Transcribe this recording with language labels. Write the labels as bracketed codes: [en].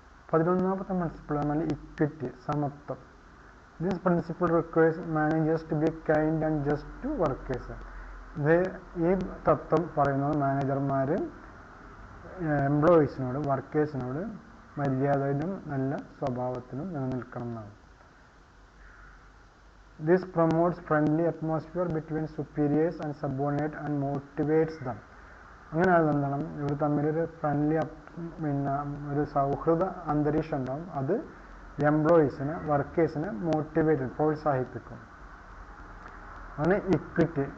[ml] 11ാമത്തെ principle എന്നാൽ equity, സമത്വം. [en] This principle requires managers to be kind and just to workers. [ml] ഈ തത്വം പറയുന്നത് മാനേജർമാർ എംപ്ലോയീസിനോട്, വർക്കേഴ്സിനോട് മര്യാദയിലും നല്ല സ്വഭാവത്തിലും നിലനിൽക്കണം എന്നാണ്. [en] This promotes friendly atmosphere between superiors and subordinate and motivates them. [ml] അങ്ങനെ എന്താണ് ഇവർ തമ്മിലൊരു ഫ്രണ്ട്ലി പിന്നെ ഒരു സൗഹൃദ അന്തരീക്ഷം ഉണ്ടാവും. അത് എംപ്ലോയീസിനെ വർക്കേഴ്സിനെ മോട്ടിവേറ്റ് പ്രോത്സാഹിപ്പിക്കും. അങ്ങനെ ഇക്വിറ്റി.